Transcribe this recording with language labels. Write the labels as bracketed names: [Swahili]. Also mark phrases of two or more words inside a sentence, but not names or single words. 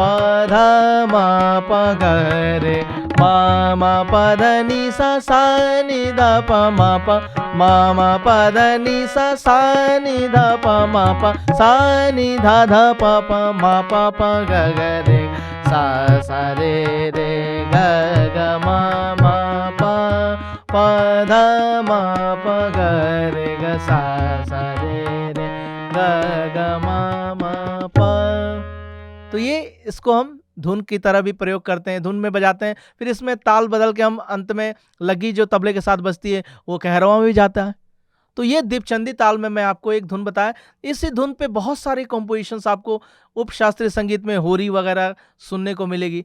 [Hindi] ध म प ग रे म म प ध नि सा सा नि ध प म प म म प ध नि सा सा नि ध प म प सा नि ध ध प प म प प ग ग रे सा सा रे रे ग ग म म प प ध म प ग रे ग सा सा रे रे ग ग म म प। तो ये इसको हम धुन की तरह भी प्रयोग करते हैं, धुन में बजाते हैं। फिर इसमें ताल बदल के हम अंत में लगी जो तबले के साथ बजती है वो कहरवा में भी जाता है। तो ये दीपचंदी ताल में मैं आपको एक धुन बताया। इसी धुन पे बहुत सारी कॉम्पोजिशंस आपको उपशास्त्रीय संगीत में होरी वगैरह सुनने को मिलेगी।